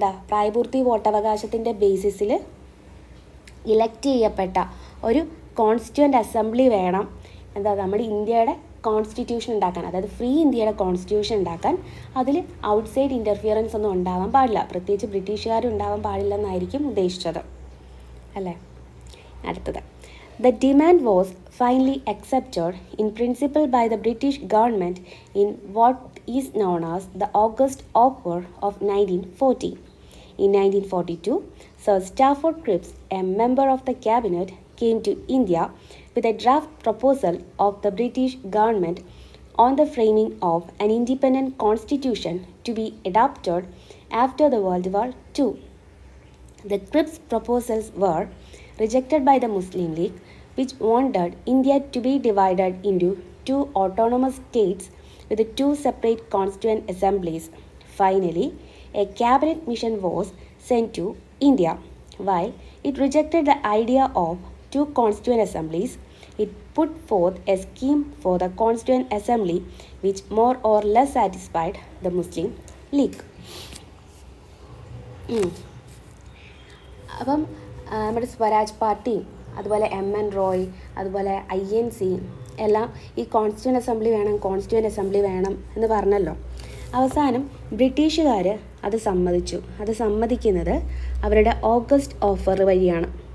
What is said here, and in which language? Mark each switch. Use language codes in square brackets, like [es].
[ml] പ്രായപൂർത്തി വോട്ടവകാശത്തിൻ്റെ ബേസിസിൽ ഇലക്റ്റ് ചെയ്യപ്പെട്ട ഒരു കോൺസ്റ്റിറ്റ്യൂവൻ്റ് അസംബ്ലി വേണം നമ്മുടെ ഇന്ത്യയുടെ കോൺസ്റ്റിറ്റ്യൂഷൻ ഉണ്ടാക്കാൻ, അതായത് ഫ്രീ ഇന്ത്യയുടെ കോൺസ്റ്റിറ്റ്യൂഷൻ ഉണ്ടാക്കാൻ. അതിൽ ഔട്ട്സൈഡ് ഇൻ്റർഫിയറൻസ് ഒന്നും ഉണ്ടാവാൻ പാടില്ല, പ്രത്യേകിച്ച് ബ്രിട്ടീഷുകാർ ഉണ്ടാവാൻ പാടില്ലെന്നായിരിക്കും ഉദ്ദേശിച്ചത്, അല്ലേ? [en] അടുത്തത്, the demand was finally accepted in principle by the British government in what is known as the August Offer of 1940. In 1942, Sir Stafford Cripps, a member of the cabinet, came to India with a draft proposal of the British government on the framing of an independent constitution to be adopted after the World War II. The Cripps proposals were rejected by the Muslim League, which wanted India to be divided into two autonomous states with two separate constituent assemblies. Finally, a cabinet mission was sent to India. While it rejected the idea of two constituent assemblies, it put forth a scheme for the constituent assembly which more or less satisfied the Muslim League. [ml] അപ്പം നമ്മുടെ സ്വരാജ് പാർട്ടിയും അതുപോലെ MN Roy, അതുപോലെ INC എല്ലാം ഈ constituent assembly വേണം എന്ന് പറഞ്ഞല്ലോ. അവസാനം ബ്രിട്ടീഷുകാർ അത് സമ്മതിച്ചു. അത് സമ്മതിക്കുന്നത് അവരുടെ ഓഗസ്റ്റ് ഓഫർ വഴിയാണ്.